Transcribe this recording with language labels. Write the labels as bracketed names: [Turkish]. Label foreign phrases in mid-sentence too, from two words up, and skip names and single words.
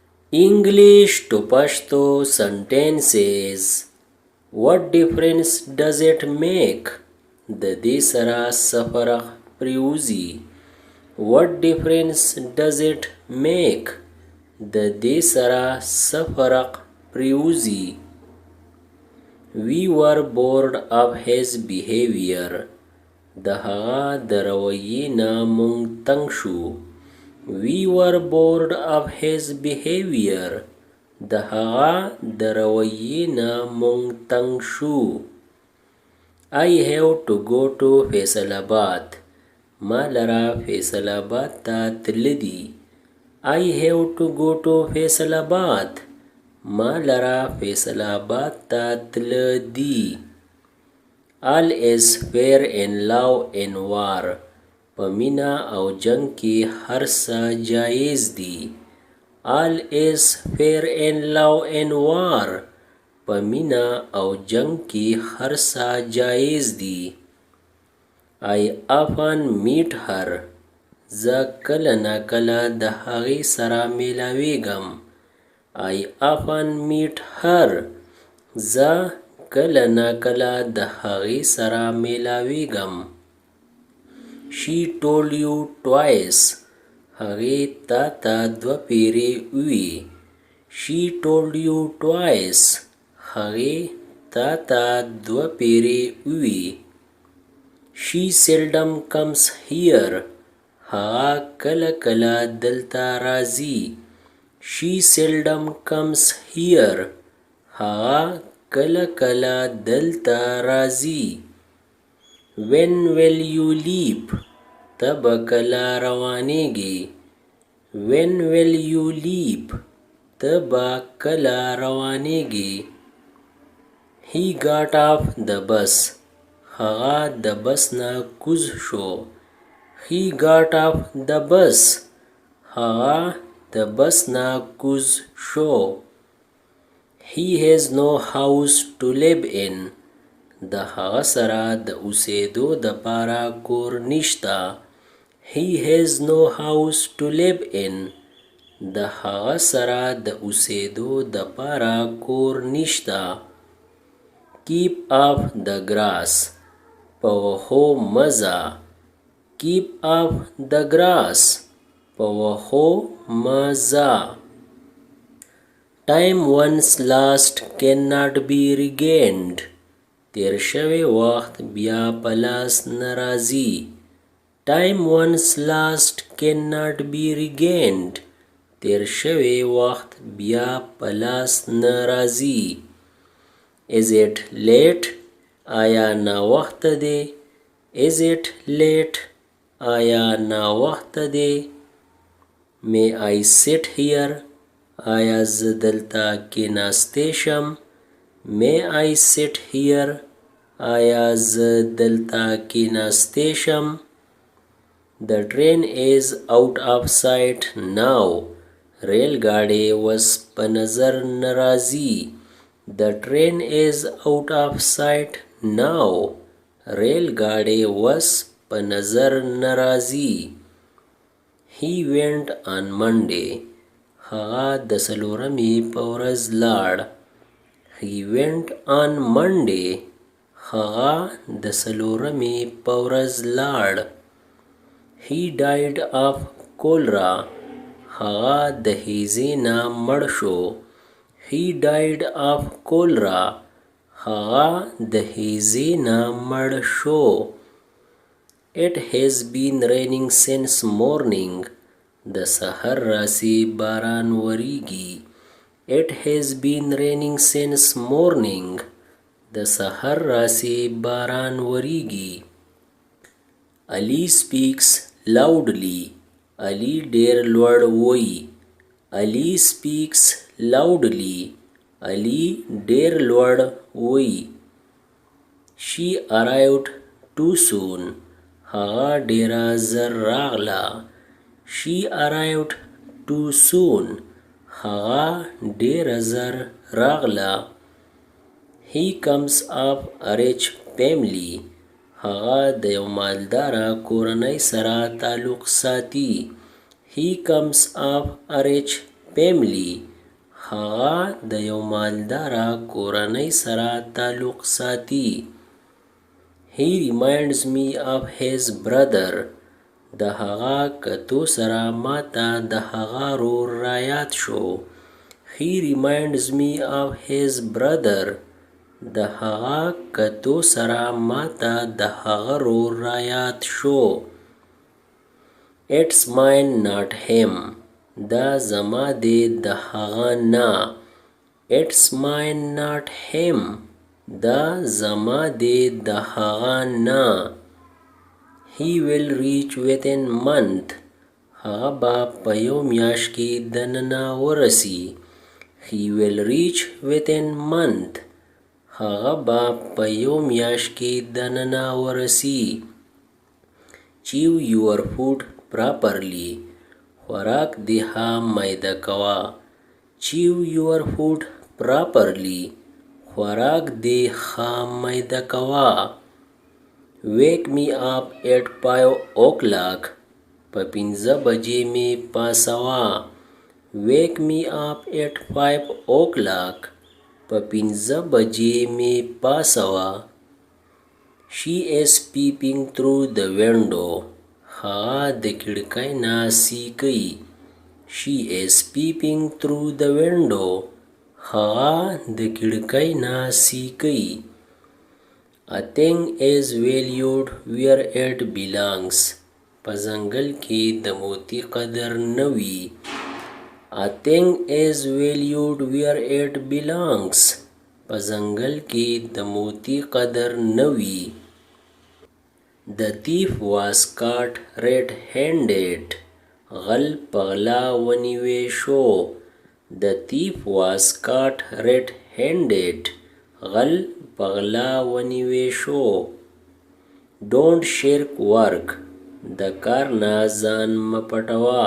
[English] English to Pashto sentences. What difference does it make? [Pashto] د دې سره څه فرق پریوزي. [English] What difference does it make? [Pashto] د دې سره څه فرق پریوزي. [English] We were bored of his behavior. [Pashto] د هغه د رویې نه مونږ تنګ شو. [English] We were bored of his behavior. [Pashto] د هغه د رویې نه مونږ تنګ شو. [English] I have to go to فیصل آباد. [Pashto] ما لره فیصل آباد ته تللی دي. [English] I have to go to فیصل آباد. [Pashto] ما لره فیصل آباد ته تللی دي. [English] All is fair in love and war. [Pashto] په مینا او جنگ کې هر څه جایز دي. [English] All is fair in love and war. [Pashto] په مینا او جنگ کې هر څه جایز دي. [English] I often meet her. [Pashto] زه کله نا کله د هغې سره میلاویږم. [English] I often meet her. [Pashto] زه کله نا کله د هغې سره میلاویږم. [English] She told you twice. [Pashto] هغې تا ته دوه پیرې ووی. [English] She told you twice. [Pashto] هغې تا ته دوه پیرې ووی. [English] She seldom comes here. [Pashto] هغه کله کله دلته راځي. [English] She seldom comes here. [Pashto] هغه کله کله دلته راځي. [English] When will you leave? [Pashto] ته به کله روانېږې. [English] When will you leave? [Pashto] ته به کله روانېږې. [English] He got off the bus. [Pashto] هغه د بس نه کوز شو. [English] He got off the bus. [Pashto] هغه د بس نه کوز شو. [English] He has no house to live in. [Pashto] د هغه سره د اوسېدو دپاره کور نشته. [English] He has no house to live in. [Pashto] د هغه سره د اوسېدو دپاره کور نشته. [English] Keep off the grass. [Pashto] په وښو مزه. [English] Keep off the grass. [Pashto] په وښو مزه. [English] Time once lost cannot be regained. [Pashto] تیر شوی وخت بیا په لاس نه راځي. [English] Time once lost cannot be regained. [Pashto] تیر شوی وخت بیا په لاس نه راځي. [English] Is it late? [Pashto] آیا ناوخته دی؟ [English] Is it late? [Pashto] آیا ناوخته دی؟ [English] May I sit here? [Pashto] آیا زه دلته کېناستی شم؟ [English] May I sit here? [Pashto] آیا زه دلته کېناستی شم؟ [English] The train is out of sight now. [Pashto] ریل ګاډی اوس په نظر نه راځي. [English] The train is out of sight now. [Pashto] ریل ګاډی اوس په نظر نه راځي. [English] He went on Monday. [Pashto] هغه د څلورمې په ورځ لاړ. [English] He went on Monday. [Pashto] هغه د څلورمې په ورځ لاړ. [English] He died of cholera. [Pashto] هغه د هیزې نه مړ شو. [English] He died of cholera. [Pashto] هغه د هیزې نه مړ شو. [English] It has been raining since morning. [Pashto] د سحر راسي باران وریږي. [English] It has been raining since morning. [Pashto] د سحر راسي باران وریږي. [English] Ali speaks loudly. [Pashto] Ali ډیر لوړ وایي. [English] Ali speaks loudly. [Pashto] Ali ډیر لوړ وایي. [English] She arrived too soon. [Pashto] هغه ډیره زر راغله. [English] She arrived too soon. [Pashto] هغه ډیره زر راغله. [English] He comes of a rich family. [Pashto] هغه د یو مالداره کورنۍ سره تعلق ساتي. [English] He comes of a rich family. [Pashto] هغه د یو مالداره کورنۍ سره تعلق ساتي. [English] He reminds me of his brother. [Pashto] د هغه کتو سره ماته د هغه رور رایاد شو. [English] He reminds me of his brother. [Pashto] د هغه کتو سره ماته د هغه رور رایاد شو. [English] It's mine not him. [Pashto] دا زما دی د هغه نه. [English] It's mine not him. [Pashto] دا زما دی د هغه نه. [English] He will reach within month. [Pashto] هغه به په یو میاشت کې دننه ورسی. [English] He will reach within month. [Pashto] هغه به په یو میاشت کې دننه ورسی. [English] Chew your food properly. [Pashto] خوراک دی ها میده کوا. [English] Chew your food properly. [Pashto] خوراک دی ها میده کوا. [English] Wake me up at 5 o'clock. [Pashto] په 5 بجې می پاسوا. [English] Wake me up at 5 o'clock. [Pashto] په 5 بجې می پاسوا. [English] She is peeping through the window. [Pashto] هغه د کړکۍ نه سیکي. [English] She is peeping through the window. [Pashto] هغه د کړکۍ نه سیکي. [English] A thing is valued where it belongs. [Pashto] په ځنګل کې د موتی قدر نه وي. [English] A thing is valued where it belongs. [Pashto] په ځنګل کې د موتی قدر نه وي. [English] The thief was caught red-handed. [Pashto] غل په غلا ونیوی شو. [English] The thief was caught red-handed. [Pashto] غل په غلا ونیوی شو. [English] Don't shirk work. [Pashto] د کار نه ځان مه پټوه.